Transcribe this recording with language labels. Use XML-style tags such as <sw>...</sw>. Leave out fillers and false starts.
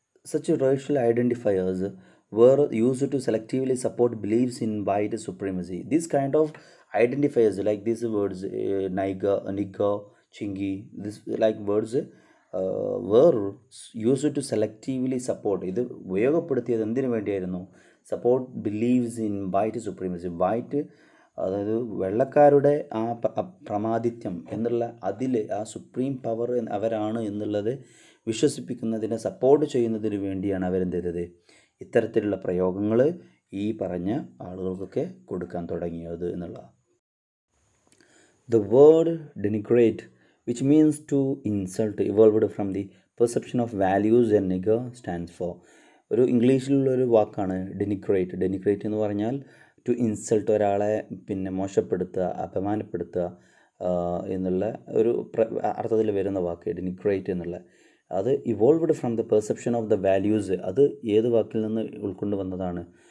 <en>Such racial identifiers were used to selectively support beliefs in white supremacy. These kind of identifiers, like these words, nigger, chingy, this like words were used to selectively support.</en> <ml>ഇത് ഉപയോഗപ്പെടുത്തിയത് എന്തിനു വേണ്ടിയായിരുന്നു? Support believes in white supremacy. White, അതായത് വെള്ളക്കാരുടെ ആ പ്രമാദിത്യം എന്നുള്ള അതിൽ ആ supreme power അവരാണ് എന്നുള്ളത് വിശ്വസിപ്പിക്കുന്നതിനെ സപ്പോർട്ട് ചെയ്യുന്നതിന് വേണ്ടിയാണ് അവരെന്ത് ചെയ്തത്? ഇത്തരത്തിലുള്ള പ്രയോഗങ്ങൾ ഈ പറഞ്ഞ ആളുകൾക്കൊക്കെ കൊടുക്കാൻ തുടങ്ങിയത് എന്നുള്ളതാണ്.</ml> <en>The word denigrate, which means to insult, evolved from the perception of values and nigger stands for.</en> <ml>ഒരു ഇംഗ്ലീഷിലുള്ളൊരു വാക്കാണ് ഡെനിഗ്രേറ്റ്. ഡെനിഗ്രേറ്റ് എന്ന് പറഞ്ഞാൽ ടു ഇൻസൾട്ട്, ഒരാളെ പിന്നെ മോശപ്പെടുത്തുക, അപമാനപ്പെടുത്തുക എന്നുള്ള ഒരു അർത്ഥത്തിൽ വരുന്ന വാക്ക് ഡെനിഗ്രേറ്റ് എന്നുള്ള. അത് evolved from the perception of the values. അത് ഏത് വാക്കിൽ നിന്ന് ഉൾക്കൊണ്ട് വന്നതാണ്?</ml>